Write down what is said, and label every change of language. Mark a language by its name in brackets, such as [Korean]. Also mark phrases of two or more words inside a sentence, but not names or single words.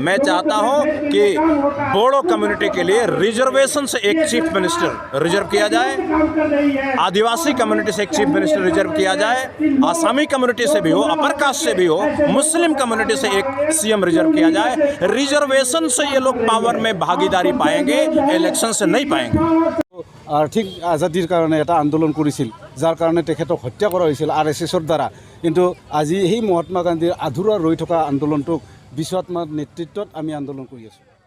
[Hindi] मैं चाहता हूं कि बोडो कम्युनिटी के लिए रिजर्वेशन से एक [English] chief minister [Hindi] रिजर्व किया जाए, आदिवासी कम्युनिटी से एक [English] chief minister [Hindi] रिजर्व किया जाए, आसामी कम्युनिटी से भी हो, [English] upper caste [Hindi] से भी हो, मुस्लिम कम्युनिटी से एक सीएम रिजर्व किया जाए। रिजर्वेशन से ये लोग पावर में भागीदारी पाएंगे, इलेक्शन से नहीं पाएंगे। [Assamese] আৰ্থিক আজাদীৰ কাৰণে এটা আন্দোलन কৰিছিল, যাৰ কাৰণে তেখেতক হত্যা কৰা হৈছিল RSSৰ দ্বাৰা। কিন্তু আজি সেই মহাত্মা গান্ধীৰ আধৰুৱা ৰৈ থকা আন্দোলনটোক বিশ্বআত্মাৰ নেতৃত্বত আমি আন্দোলন কৰি আছোঁ।